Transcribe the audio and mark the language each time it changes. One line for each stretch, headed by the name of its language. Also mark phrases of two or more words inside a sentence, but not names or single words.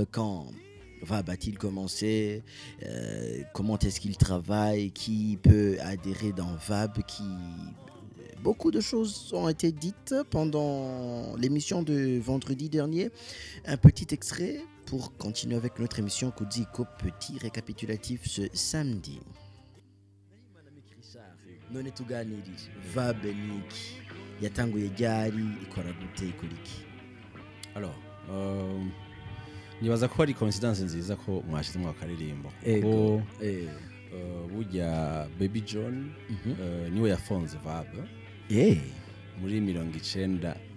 French: Quand VAB a-t-il commencé? Comment est-ce qu'il travaille? Qui peut adhérer dans VAB? Beaucoup de choses ont été dites pendant l'émission de vendredi dernier. Un petit extrait pour continuer avec notre émission Kuziko, petit récapitulatif ce samedi.
Rundi: None tuganirije VAB niki yatanguye ryari ikora gute ikuriki? Alors nibaza ko ari coincidence nziza ko mwashize mu akaririmbo ko burya Baby John niwe yafonze VAB muri 97.